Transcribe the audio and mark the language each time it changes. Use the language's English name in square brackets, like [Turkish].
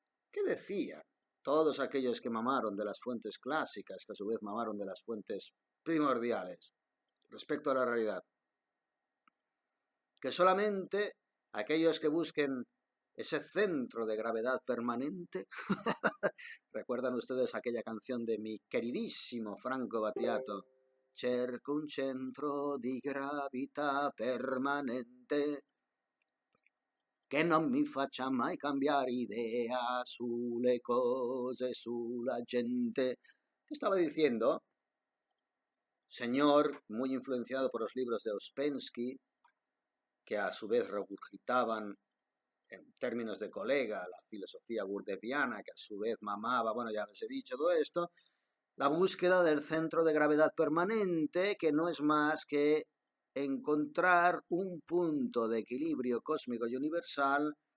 [Spanish] ¿Qué decían todos aquellos que mamaron de las fuentes clásicas, que a su vez mamaron de las fuentes primordiales respecto a la realidad? Que solamente aquellos que busquen ese centro de gravedad permanente. ¿Recuerdan ustedes aquella canción de mi queridísimo Franco Battiato? [Italian] Cerco un centro di gravità permanente che non mi faccia mai cambiare idea sulle cose, sulla gente. [Spanish] ¿Qué estaba diciendo? Señor, muy influenciado por los libros de Ouspensky, que a su vez regurgitaban en términos de colega, la filosofía gurdjieffiana, que a su vez mamaba, bueno, ya les he dicho todo esto, la búsqueda del centro de gravedad permanente, que no es más que encontrar un punto de equilibrio cósmico y universal